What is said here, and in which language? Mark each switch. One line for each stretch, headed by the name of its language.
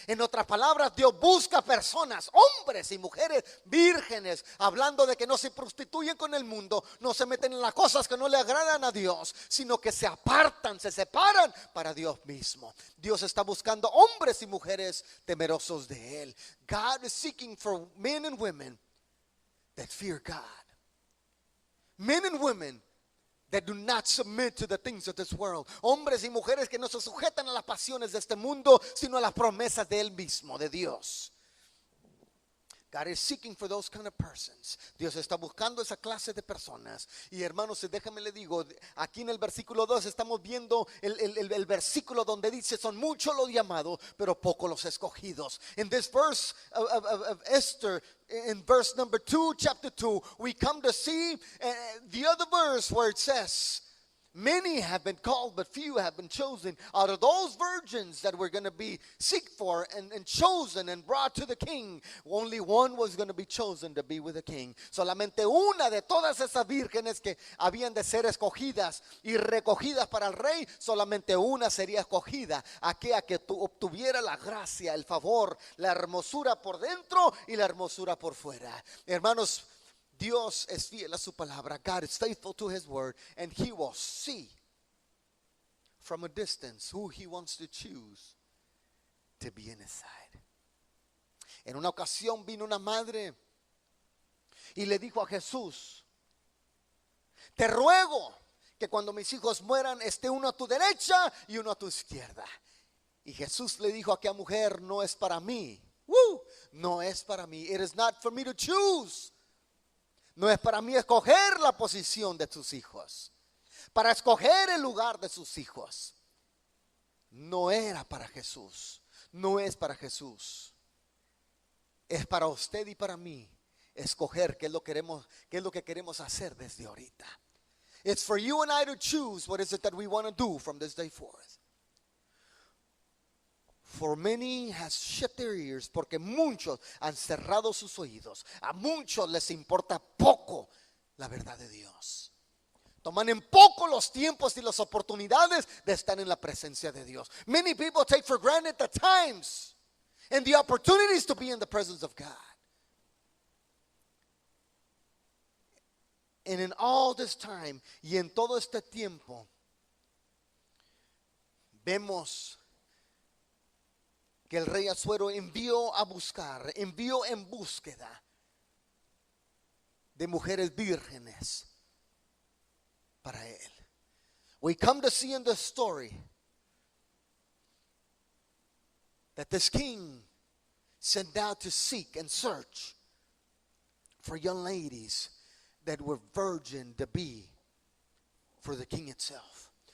Spanish: En otras palabras, Dios busca personas, hombres y mujeres vírgenes, hablando de que no se prostituyen con el mundo, no se meten en las cosas que no le agradan a Dios, sino que se apartan, se separan para Dios mismo. Dios está buscando hombres y mujeres temerosos de Él.
English: God is seeking for men and women that fear God. Men and women that do not submit to the things of this world.
Spanish: Hombres y mujeres que no se sujetan a las pasiones de este mundo, sino a las promesas de Él mismo, de Dios.
English: God is seeking for those kind of persons.
Spanish: Dios está buscando esa clase de personas. Y hermanos, déjame le digo, aquí en el versículo 2 estamos viendo el versículo donde dice, son muchos los llamados, pero pocos los escogidos.
English: In this verse of Esther, in verse number 2, chapter 2, we come to see the other verse where it says, many have been called, but few have been chosen. Out of those virgins that were going to be seeked for and chosen and brought to the king, only one was going to be chosen to be with the king.
Spanish: Solamente una de todas esas vírgenes que habían de ser escogidas y recogidas para el rey, solamente una sería escogida, aquella que obtuviera la gracia, el favor, la hermosura por dentro y la hermosura por fuera. Hermanos, Dios es fiel a su palabra.
English: God is faithful to his word, and he will see from a distance who he wants to choose to be in his side.
Spanish: En una ocasión vino una madre y le dijo a Jesús, te ruego que cuando mis hijos mueran esté uno a tu derecha y uno a tu izquierda. Y Jesús le dijo a aquella mujer, no es para mí. No es para mí.
English: It is not for me to choose.
Spanish: No es para mí escoger la posición de tus hijos, para escoger el lugar de sus hijos. No era para Jesús, no es para Jesús. Es para usted y para mí escoger qué es lo que queremos hacer desde ahorita.
English: It's for you and I to choose what is it that we want to do from this day forth. For many has shut their ears,
Spanish: porque muchos han cerrado sus oídos. A muchos les importa poco la verdad de Dios. Toman en poco los tiempos y las oportunidades de estar en la presencia de Dios.
English: Many people take for granted the times and the opportunities to be in the presence of God. And in all this time,
Spanish: y en todo este tiempo, vemos que el rey Asuero envió en búsqueda de mujeres vírgenes para él.
English: We come to see in this story that this king sent out to seek and search for young ladies that were virgin to be for the king itself.